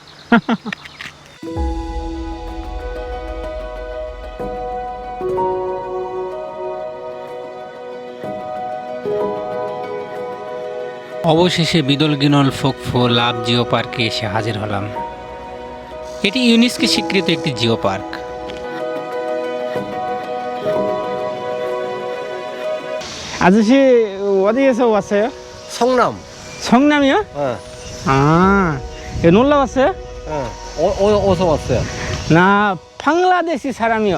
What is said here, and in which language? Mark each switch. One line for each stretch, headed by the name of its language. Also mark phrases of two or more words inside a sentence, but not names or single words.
Bangla: অবশেষে বিদলগিনল ফোকফো লাভ জিও পার্কে এসে হাজির হলাম। এটি ইউনেস্কো স্বীকৃত একটি
English: geo park.
Korean: 아저씨 어디에서 왔어요? 성남. 성남이요? 어. 아, 여기 놀러 왔어요? 어디서 왔어요? 나 방글라데시 사람이요.